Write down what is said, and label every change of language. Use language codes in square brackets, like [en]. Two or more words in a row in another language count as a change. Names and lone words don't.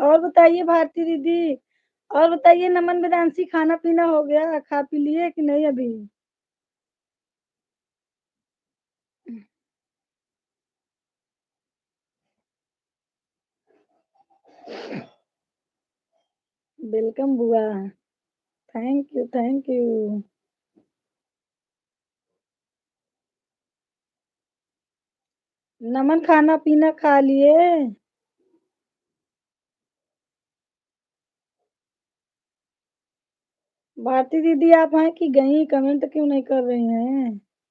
[hi] और बताइए भारती दीदी और बताइए नमन वेदांशी खाना पीना हो गया खा पी लिए कि नहीं अभी। [en] वेलकम बुआ thank you thank you. [hi] नमन खाना पीना खा लिए। भारती दीदी आप हैं कि गई कमेंट क्यों नहीं कर रही हैं।